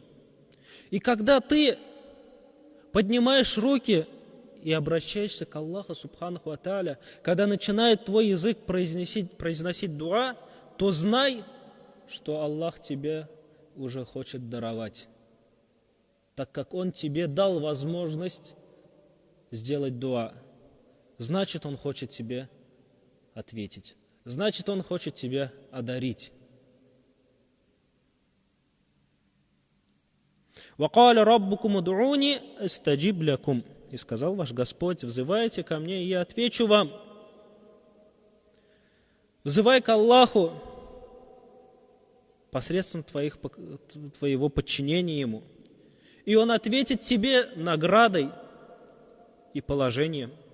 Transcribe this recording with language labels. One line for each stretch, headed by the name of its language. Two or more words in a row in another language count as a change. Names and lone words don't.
Russian: И когда ты поднимаешь руки и обращаешься к Аллаху
Arabic: سبحانه وتعالى,
Russian: когда начинает твой язык произносить дуа, то знай, что Аллах тебе уже хочет даровать, так как Он тебе дал возможность сделать дуа. Значит, Он хочет тебе ответить. Значит, Он хочет тебя одарить.
Arabic: وَقَالَ رَبُّكُمُ ادعوني أستجب لكم.
Russian: И сказал ваш Господь: взывайте ко мне, и я отвечу вам. Взывай к Аллаху посредством твоего подчинения Ему, и Он ответит тебе наградой и положением.